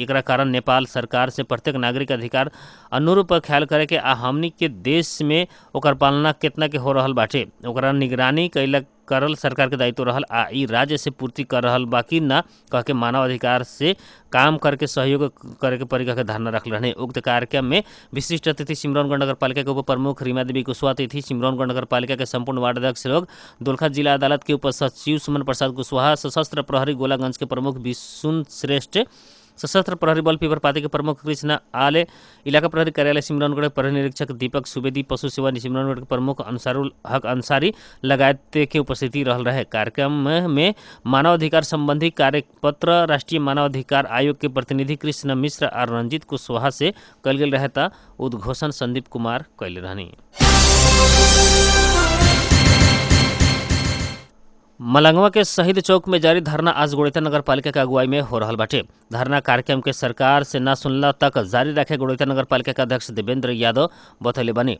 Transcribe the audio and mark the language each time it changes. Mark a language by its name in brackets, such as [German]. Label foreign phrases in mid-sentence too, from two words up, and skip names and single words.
[Bhojpuri] एकरा कारण नेपाल सरकार से प्रत्येक नागरिक अधिकार अनुरूप ख्याल करे के आ हमनी के देश में ओकर पालना कितना के हो रहल बाटे ओकरा निगरानी कैला करल सरकार के दायित्व रहल आ ई राज्य से पूर्ति कर रहल बाकी ना कह के मानव अधिकार से काम करके सहयोग करे के परिका के धारणा रखल रहने। उक्त कार्यक्रम में विशिष्ट अतिथि सिमरौनगढ़ नगर पालिका के उप प्रमुख रीमा देवी कुशवाहा, अतिथि सिमरौनगढ़ नगर पालिका के संपूर्ण वार्ड अध्यक्ष लोग, दोलखा जिला अदालत के उप सचिव सुमन प्रसाद कुशवाहा, सशस्त्र प्रहरी गोलागंज के प्रमुख विशुन श्रेष्ठ, सशस्त्र प्रहरी बल पीपरपाती के प्रमुख कृष्ण आले, इलाका प्रहरी कार्यालय सिमरौनगढ़ प्रहरी निरीक्षक दीपक सुवेदी, पशु सेवा सिमरौनगढ़ के प्रमुख अंसारुल हक अंसारी लगायत के उपस्थिति रहल रहे। कार्यक्रम में मानवाधिकार संबंधी कार्यपत्र राष्ट्रीय मानवाधिकार आयोग के प्रतिनिधि कृष्ण मिश्र और रंजीत कुशवाहा से कल गेल रहे था उद्घोषण संदीप कुमार कैले रहनी। मलंगवा के शहीद चौक में जारी धरना आज गोड़ेता नगर पालिका के अगुवाई में हो रहल बाटे। धरना कार्यक्रम के सरकार से न सुनला तक जारी रखे गोड़ेता नगर पालिका के अध्यक्ष देवेंद्र यादव बतौले बनी।